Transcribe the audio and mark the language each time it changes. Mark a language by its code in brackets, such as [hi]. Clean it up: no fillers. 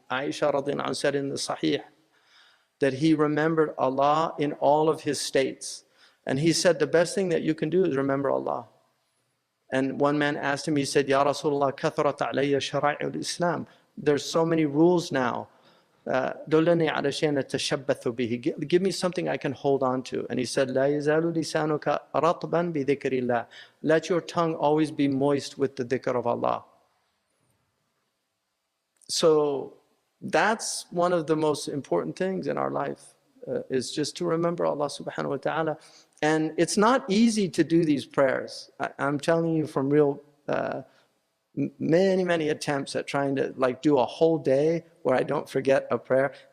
[en] Aisha radiallahu anha said in the Sahih that he remembered Allah in all of his states. And he said the best thing that you can do is remember Allah. And one man asked him, he said, Ya Rasulullah, [ar] كَثُرَتْ عَلَيَّ شَرَائِعُ الْإِسْلَامِ. [en] There's so many rules now. [ar] دُلَّنِي عَلَى شَيْءٍ أَتَشَبَّثُ بِهِ. [en] Give me something I can hold on to. And he said, [ar] لَا يَزَالُ لِسَانُكَ رَطْبًا بِذِكْرِ اللَّهِ. [en] Let your tongue always be moist with the dhikr of Allah. So that's one of the most important things in our life, is just to remember Allah subhanahu wa ta'ala. And it's not easy to do these prayers. I'm telling you from real, many attempts at trying to do a whole day where I don't forget a prayer.